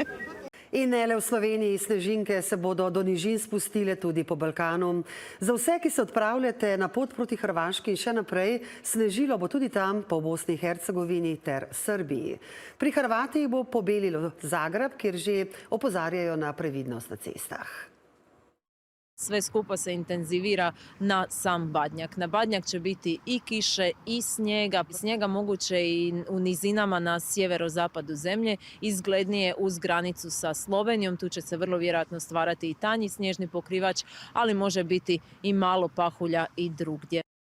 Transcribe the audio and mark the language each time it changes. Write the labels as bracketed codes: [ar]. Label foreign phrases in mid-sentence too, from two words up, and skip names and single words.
[sl] In ne le v Sloveniji, snežinke se bodo do nižin spustile tudi po Balkanu. Za vse, ki se odpravljate na pot proti Hrvaški in še naprej, snežilo bo tudi tam po Bosni in Hercegovini ter Srbiji. Pri Hrvatih bo pobelilo Zagreb, kjer že opozarjajo na previdnost na cestah. [hr] Sve skupa se intenzivira na sam Badnjak. Na Badnjak će biti i kiše i snijega. Snijega moguće i u nizinama na sjeverozapadu zemlje, izglednije uz granicu sa Slovenijom. Tu će se vrlo vjerojatno stvarati i tanji snježni pokrivač, ali može biti i malo pahulja i drugdje.